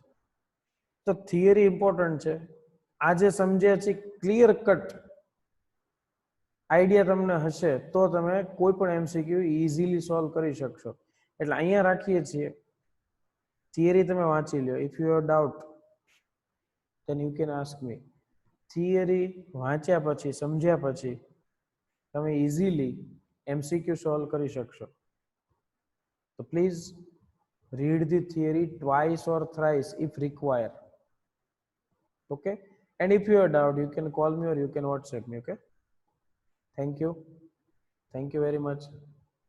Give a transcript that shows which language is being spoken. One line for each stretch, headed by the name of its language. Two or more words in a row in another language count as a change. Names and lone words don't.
Gujarati: તો
English: theory important
Gujarati: છે. આજે સમજ્યા છે,
English: clear cut idea
Gujarati: તમને હશે તો તમે કોઈ પણ
English: MCQ easily solve
Gujarati: કરી શકશો. એટલે અહીંયા રાખીએ છીએ. થિયરી તમે વાંચી લ્યો.
English: if you have doubt then you can ask me.
Gujarati: થિયરી વાંચ્યા પછી, સમજ્યા પછી તમે
English: easily MCQ solve
Gujarati: કરી શકશો. તો પ્લીઝ
English: read the theory twice or thrice if required. Okay, and if you have doubt, you can call me or you can WhatsApp me. Okay, thank you very much.